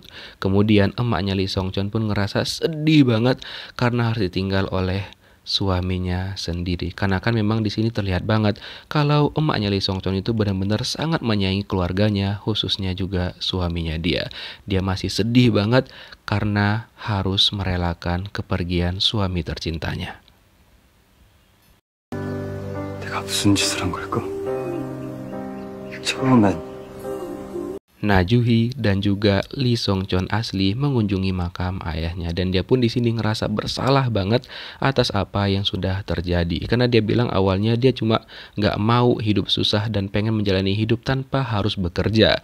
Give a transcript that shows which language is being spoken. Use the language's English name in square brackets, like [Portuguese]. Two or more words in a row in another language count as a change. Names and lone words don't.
[Indonesian] Kemudian emaknya Lee Song Chon pun ngerasa sedih banget karena harus ditinggal oleh suaminya sendiri. Karena kan memang di sini terlihat banget kalau emaknya Lee Song Chon itu benar-benar sangat menyayangi keluarganya, khususnya juga suaminya dia. Dia masih sedih banget karena harus merelakan kepergian suami tercintanya. [Korean] 무슨 짓을 한 걸까? 처음엔 [Indonesian] Nah, Juhi dan juga Lee Song Chon asli mengunjungi makam ayahnya dan dia pun di sini ngerasa bersalah banget atas apa yang sudah terjadi. Karena dia bilang awalnya dia cuma nggak mau hidup susah dan pengen menjalani hidup tanpa harus bekerja.